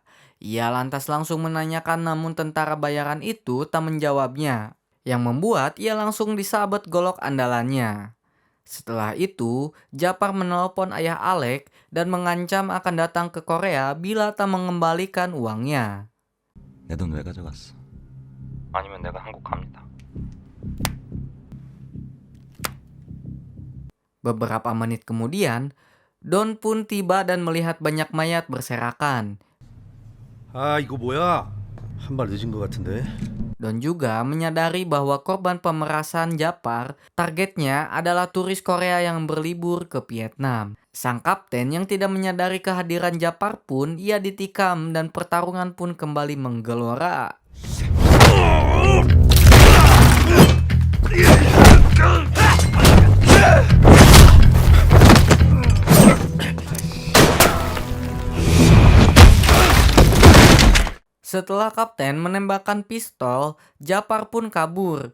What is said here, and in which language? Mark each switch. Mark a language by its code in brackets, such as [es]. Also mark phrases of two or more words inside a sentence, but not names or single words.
[id] Ia lantas langsung menanyakan namun tentara bayaran itu tak menjawabnya. Yang membuat ia langsung disabet golok andalannya. Setelah itu, Japar menelpon ayah Alex dan mengancam akan datang ke Korea bila tak mengembalikan uangnya. [ko] 내 돈 왜 가져갔어? 아니면 내가 한국 갑니다. [id] Beberapa menit kemudian, Don pun tiba dan melihat banyak mayat berserakan. [ko] 아 이거 뭐야? 한 발 늦은 것 같은데. [id] Don juga menyadari bahwa korban pemerasan Japar targetnya adalah turis Korea yang berlibur ke Vietnam. Sang kapten yang tidak menyadari kehadiran Japar pun ia ditikam dan pertarungan pun kembali menggelora. Setelah kapten menembakkan pistol, Japar pun kabur.